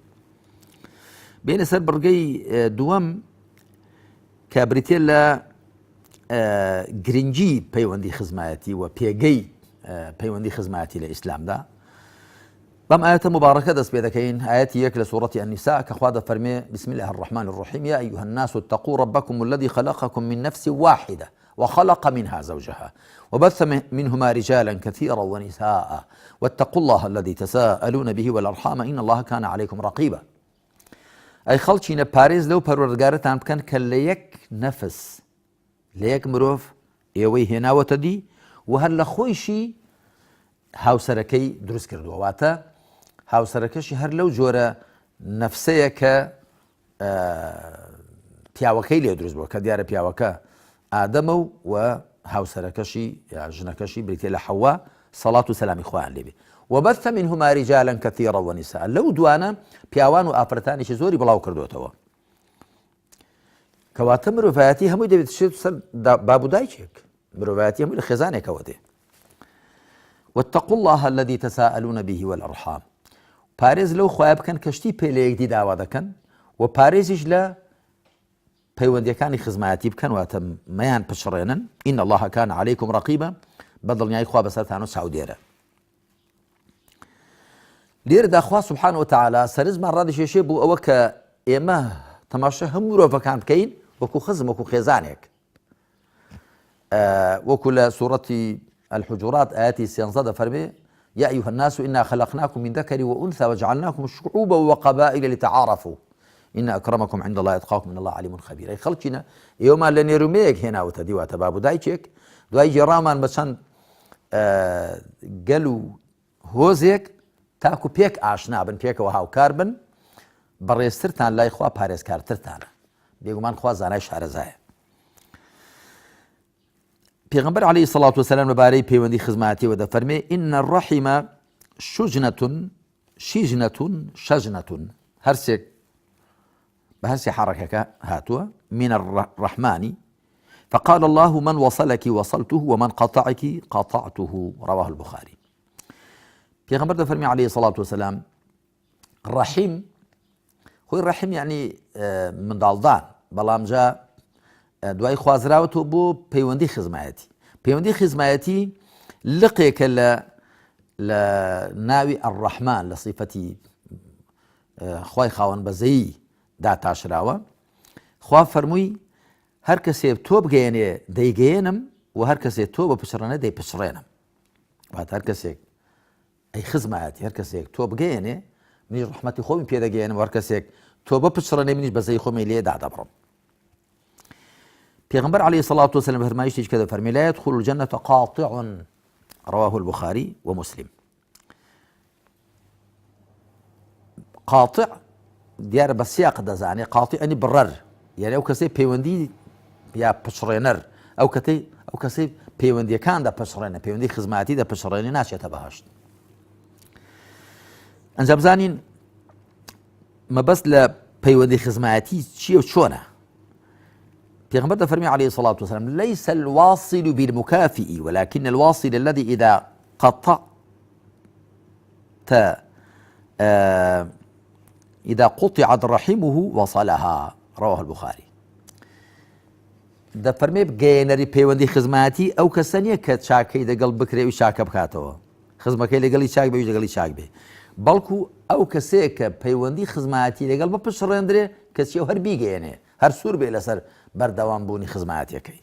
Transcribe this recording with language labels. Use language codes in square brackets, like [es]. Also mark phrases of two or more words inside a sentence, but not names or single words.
[ckb] بینە سەر بڕگەی دووەم کە بریتێ لە گرنگی پەیوەندی خزمایەتی و پێگەی پەیوەندی خزمایەتی لە ئیسلامدا. بەم ئاەتە مبارەکە دەست پێ دەکەین، ئاەتی یەک لە سوورەتی النساء کە خوا دەفەرمێ [ar] بسم الله الرحمن الرحيم يا أيها الناس اتقوا ربكم الذي خلقكم من نفس واحدة وخلق منها زوجها وبث منهما رجالا كثيرا ونساء واتقوا الله الذي تساءلون به والأرحام إن الله كان عليكم رقيبا. [ckb] ئەی خەڵچینە پارێز لەو پەروەردگارەتان بکەن کە لە یەک نەفس، لە یەک مرۆڤ ئێوەی هێناوەتە دی و هەر لە خۆیشی هاوسەرەکەی دروست کردووە، واتە هاوسەرەکەشی هەر لەو جۆرە نەفسەیە کە پیاوەکەی لێ دروست بووە، کە دیارە پیاوەکە ئادەمە و هاوسەرەکەشی یا ژنەکەشی بریتێ لە حەوا سەڵات و سەلامی خۆیان لێبێ. [ar] وبث منهما رجالا كثيرا ونساء. [ckb] لو دوانە پیاوان و ئافرەتانێکی زۆری بڵاو کردوتەوە. کەواتە مرۆڤایەتی هەمووی دەبێت شێت سەر باب و دایکێک. مرۆڤایەتی هەمووی لە خێزانێکەوە دێ. [ar] واتقوا الله الذي تساءلون به والأرحام. [ckb] پارێز لەو خوای بکەن کەشتی پێ لە یەکدی داوا دەکەن، و پارێزیش لە پەیوەندیەکانی خزمایەتی بکەن، واتە مەیان پشڕێنن. [ar] إن الله كان عليكم رقيبا. [ckb] بەدڵنیای خوا بەسەرتان و چاودێرە. لێرەدا خوا [ar] سبحانه وتعالى [ckb] سەرنجمان ڕادەشێشێ بوو ئەوە کە ئێمە تەماشا هەموو مرۆڤەکان بکەین وەکو خزم، وەکو خێزانێک. وەکو لە سوورەتی الحجرات ئاەتی 13 دەفەرمێ [ar] يا أيها الناس إنا خلقناكم من ذكر وأنثى وجعلناكم شعوبا وقبائل لتعارفوا إن أكرمكم عند الله أتقاكم إن الله عليم خبير. [ckb] ئەی خەڵکینە ئێوەمان لە نێرومەیەک هێناوەتە دی، واتە باب و دایکێک، دوای گێڕامان بە چەند گەل و هۆزێک تاکو پێک ئاشنا بن، پێکەوە هاوکار بن، بەڕێزترتان لای خوا پارێزکارترتانە. بێگومان خوا زانای شارەزایە. [ar] پیغمبر عليه الصلاة والسلام [ckb] لبارەی پەیوەندی خزمەتی دەفەرمێ [ar] إن الرحم شجنة شجنة [ckb] هەرسێک بە هەرسێ حرەکەکە هاتووە [ar] من الرحمن فقال الله من وصلك وصلته ومن قطعك قطعته رواه البخاري. [ckb] پیغمبر دەفەرمێ [ar] عليه الصلاة والسلام [ckb] ڕەحیم خۆی ڕەحیم یعنی منداڵدان بەڵام جا دوای خوازراوەتەوە بۆ پەیوەندی خزمایەتی. پەیوەندی خزمایەتی لقێکە لە ناوی ئەڕەحمان لە صیفەتی خوای خاوەن بەزەیی داتاشراوە. خوا فەرمووی هەر کەسێ تۆ بگەێنێ دەیگەێنم و هەر کەسێ تۆ بە پچڕەنە دەیپچڕێنم. واتە هەر کەسێک ئەی خزمایەتی هەر کەسێک تۆ بگەێنێ منیش ڕەحمەتی خۆمی پێدەگەێنم و هەر کەسێک تۆ بە پچڕەنێ منیش بەزەی خۆمی لێ دادەبڕم. [ar] پیغمبر عليه الصلاة والسلام [ckb] فرمایشتێک کە دەفەرمێ [ar] لا يدخل الجنة قاطع رواه البخاري ومسلم. [ckb] قاطع دیارە بە سیاق دەزانێ قاطع ئەنی بڕەر یعنی ئەو کەسەی پەیوەندی یا پچڕێنەر ئەو کەسەی پەیوەندیەکان دەپچڕێنە پەیوەندی خزمەتی دەپچڕێنێ ناچێتە بەهەشت. ئەنجا بزانین مەبەست لە پەیوەندی خزمەتی چییە و چۆنە. پیغمبر دەفەرمێ [ar] عليه الصلاة والسلام ليس الواصل بالمكافئ ولكن الواصل الذي إذا قطعت إذا قطعت رحمه وصلها رواه البخاري. [ckb] دەفەرمێ بگەێنەری پەیوەندی خزمەتی ئەو کەسە نییە کە چاکەی دەگەڵ بکرێ و چاکە بکاتەوە خزمەکەی لەگەڵی چاک بێ و لەگەڵی چاک بێ بەڵکو ئەو کەسەیە کە پەیوەندی خزمەتی لەگەڵ بە پشڕێندرێ کەسی هەر بیگەێنێ هەر سوور بێ لەسەر بەردەوام بوونی خزمەتیەکەی.